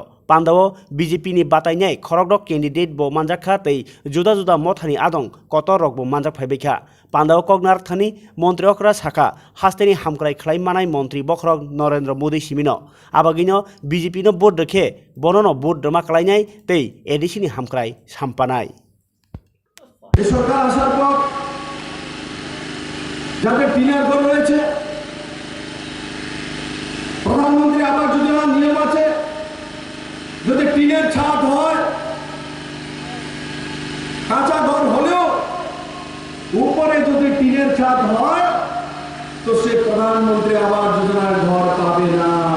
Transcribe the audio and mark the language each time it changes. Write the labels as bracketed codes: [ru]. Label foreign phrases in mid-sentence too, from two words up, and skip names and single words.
[trp] Pandao BJP ni batainyai khorokdok candidate bo manjakha tei juda juda mothani adong kotor rok bo manjak phaibekha Pandao kognar thani Montreokra Saka hasteni hamkrai khlai manai montri bokrok Narendra Modi simino abagino BJP no board rekhe bonono board dama klainai tei edisini hamkrai sampanai [bn] সরকার আসার পর যাদের টিনের ঘর রয়েছে প্রধানমন্ত্রী আবাস যোজনার নিয়ম আছে যদি টিনের ছাদ হয় কাঁচা ঘর হলেও উপরে যদি টিনের ছাদ হয় তো সে প্রধানমন্ত্রী আবাস যোজনার ঘর পাবে না